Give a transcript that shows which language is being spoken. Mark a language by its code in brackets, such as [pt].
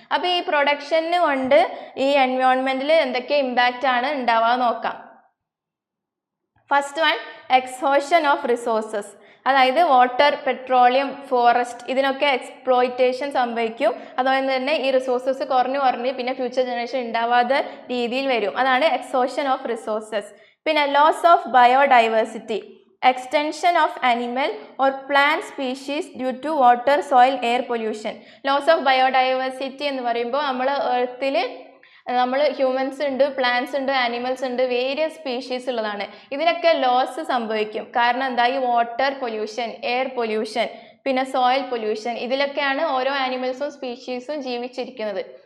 [ml] അപ്പോൾ ഈ പ്രൊഡക്ഷന് കൊണ്ട് ഈ എൻവയോൺമെന്റിൽ എന്തൊക്കെ ഇമ്പാക്റ്റ് ആണ് ഉണ്ടാവുക നോക്കാം. First one, എക്സ്ഹോഷൻ of resources. അതായത് വാട്ടർ, പെട്രോളിയം, ഫോറസ്റ്റ് ഇതിനൊക്കെ എക്സ്പ്ലോയിറ്റേഷൻ സംഭവിക്കും. അതുപോലെ തന്നെ ഈ റിസോഴ്സസ് കുറഞ്ഞ് പിന്നെ ഫ്യൂച്ചർ ജനറേഷൻ ഉണ്ടാവാത്ത രീതിയിൽ വരും. അതാണ് എക്സ്ഹോഷൻ ഓഫ് റിസോഴ്സസ്. [en] പിന്നെ loss of biodiversity, extension of animal or plant species due to water, soil, air pollution. Loss of biodiversity [ml] എന്ന് പറയുമ്പോൾ നമ്മൾ എർത്തിൽ ഹ്യൂമൻസ് ഉണ്ട്, പ്ലാന്റ്സ് ഉണ്ട്, ആനിമൽസ് ഉണ്ട്, വേരിയസ് സ്പീഷീസ് ഉള്ളതാണ്. ഇതിനൊക്കെ ലോസ് സംഭവിക്കും. കാരണം എന്താ, ഈ വാട്ടർ പൊല്യൂഷൻ, എയർ പൊല്യൂഷൻ, പിന്നെ സോയിൽ പൊല്യൂഷൻ, ഇതിലൊക്കെയാണ് ഓരോ ആനിമൽസും സ്പീഷീസും ജീവിച്ചിരിക്കുന്നത്.